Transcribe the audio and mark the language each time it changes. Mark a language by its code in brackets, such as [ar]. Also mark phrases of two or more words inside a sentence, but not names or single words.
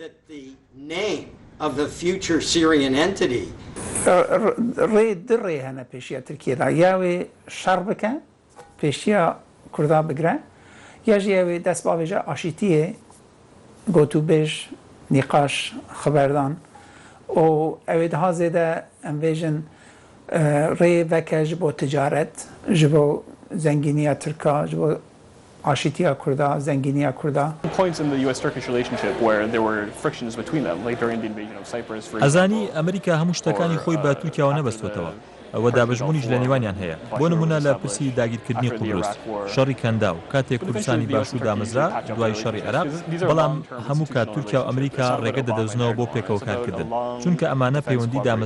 [ku] ڕێ دڕێ هەنە پێشیە تورکیەدا یاوێ شەڕ بکە پێشیە کووردا بگرە یاژی ئەوێ دەست باێژە ئاشیتیە گۆتوبێژ نیقاش خبردان و ئەوێ دها زێدە ئەمبێژن ڕێ veke ji bo ticaret ji bo zengîniya Tirka ji bo aşitiya Kurda zengîniya Kurda [en] points in the US-Turkish relationship where there were frictions between them like during the invasion of Cyprus for [ckb] ئەزانی ئەمریکا هەموو شتەکانی خۆی بە تورکیاوە نەبەستوتەوە ئەوە دابەشبوونیش لە نێوانیان هەیە بۆ نمونە لە پرسی داگیرکردنی قوبرس شەڕی کەندا و کاتێک کوردستانی باشوور دامەزرا دوای شەڕی عێراق بەڵام هەموو کات تورکیا و ئەمریکا ڕێگە دەدەستنەوە بۆ پێکەوە کارکردن چونکە ئەمانە پەیوەندی دامەزراوەی